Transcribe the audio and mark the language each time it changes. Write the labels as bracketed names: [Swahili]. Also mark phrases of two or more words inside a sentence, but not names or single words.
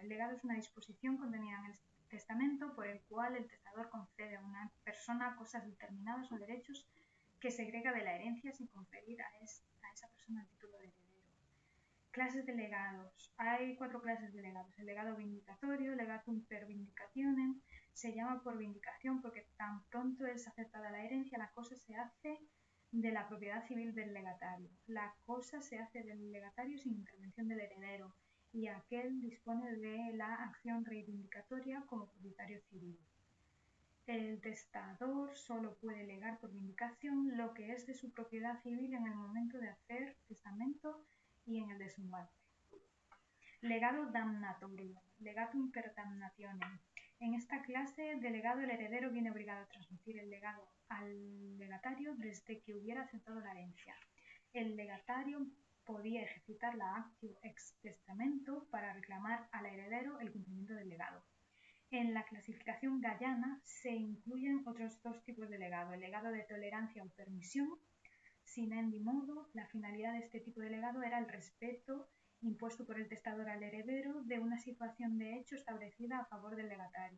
[Spanish] El legado es una disposición contenida en el testamento por el cual el testador concede a una persona cosas determinadas o derechos que segrega de la herencia sin conferir a esa persona el título de heredero. Clases de legados. Hay 4 clases de legados. El legado vindicatorio, [Latin] legatum per vindicationem, [Spanish] se llama por vindicación porque tan pronto es aceptada la herencia, la cosa se hace de la propiedad civil del legatario. La cosa se hace del legatario sin intervención del heredero, y aquel dispone de la acción reivindicatoria como propietario civil. El testador solo puede legar por vindicación lo que es de su propiedad civil en el momento de hacer testamento y en el de su muerte. Legado damnatorio, [Latin] legatum per damnationem. [Spanish] En esta clase de legado, el heredero viene obligado a transmitir el legado al legatario desde que hubiera aceptado la herencia. El legatario podía ejercitar la [Latin] actio ex testamento [Spanish] para reclamar al heredero el cumplimiento del legado. En la clasificación gallana se incluyen otros dos tipos de legado: el legado de tolerancia o permisión, [Latin] sin endi modo. [Spanish] La finalidad de este tipo de legado era el respeto impuesto por el testador al heredero de una situación de hecho establecida a favor del legatario.